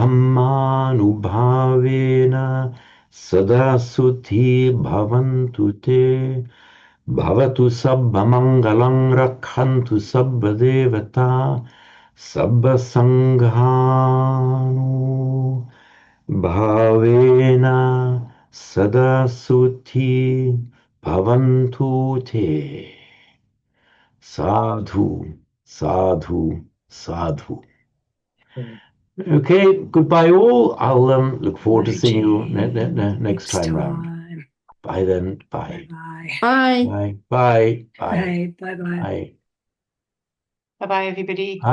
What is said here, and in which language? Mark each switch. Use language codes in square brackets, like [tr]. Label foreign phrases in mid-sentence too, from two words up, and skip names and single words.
[pi] dhammanubhavena sada suthi bhavantu te Bhavatu sabba mangalang rakhantu sabba devata sabba sanghanu bhavena sada suthi bhavantu te. Sadhu. Sadhu, sadhu. [en] Okay, goodbye all. I'll look forward to seeing you next time round. Bye then. Bye. Bye. Bye. Bye. Bye. Bye. Bye. Bye. Bye. Bye. Bye bye, everybody. Bye.